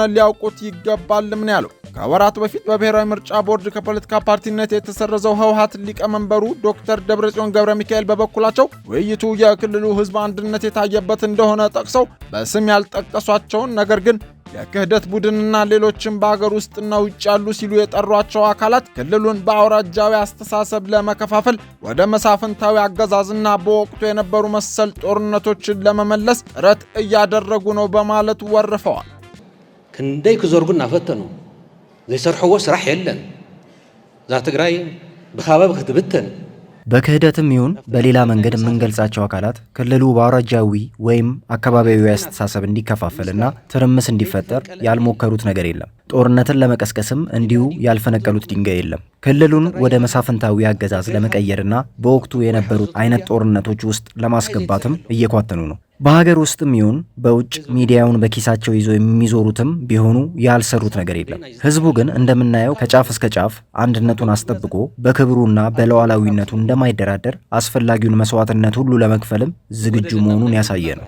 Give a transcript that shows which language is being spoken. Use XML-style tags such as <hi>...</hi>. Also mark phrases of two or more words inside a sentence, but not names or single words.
<am>ሊያውቁት ይገባልም ነው ያለው። ከወራት በፊት በብሔራዊ ምርጫ ቦርድ ከፖለቲካ ፓርቲነት የተሰረዘው ህወሓት ሊቀመንበሩ ዶክተር ደብረጽዮን ገብረ ሚካኤል በበኩላቸው ውይይቱ የክልሉ ህዝብ አንድነት የታየበት እንደሆነ ጠቅሰው በስም ያልጠቀሷቸውን ነገር ግን የክህደት ቡድንና ሌሎችም በአገር ውስጥና ውጭ ያሉ ሲሉ የጠሯቸው አካላት ክልሉን በአውራጃዊ አስተሳሰብ ለመከፋፈል ወደ መሳፍንታዊ አገዛዝና በወቅቱ የነበሩ መሰል ጦርነቶችን ለመመለስ ጥረት እያደረጉ ነው በማለት ወርፈዋል።</am> <ti>ክንደይ ክዘርጉና ፈተኑ ዘይሰርሕዎ ስራሕ የለን ዛ ትግራይ ብኻበብ ክትብተን</ti> <am>በክህደትም ይሁን በሌላ መንገድ የምንገልጻቸው አካላት ክልሉ በአውራጃዊ ወይም አካባቢያዊ አስተሳሰብ እንዲከፋፈልና ትርምስ እንዲፈጠር ያልሞከሩት ነገር የለም። ጦርነትን ለመቀስቀስም እንዲሁ ያልፈነቀሉት ድንጋይ የለም። ክልሉን ወደ መሳፍንታዊ አገዛዝ ለመቀየርና በወቅቱ የነበሩት አይነት ጦርነቶች ውስጥ ለማስገባትም እየኳተኑ ነው። በሀገር ውስጥም ይሁን በውጭ ሚዲያውን በኪሳቸው ይዞ የሚዞሩትም ቢሆኑ ያልሰሩት ነገር የለም። ህዝቡ ግን እንደምናየው ከጫፍ እስከ ጫፍ አንድነቱን አስጠብቆ በክብሩና በሉዓላዊነቱ እንደማይደራደር አስፈላጊውን መስዋዕትነት ሁሉ ለመክፈልም ዝግጁ መሆኑን ያሳየ ነው።</am>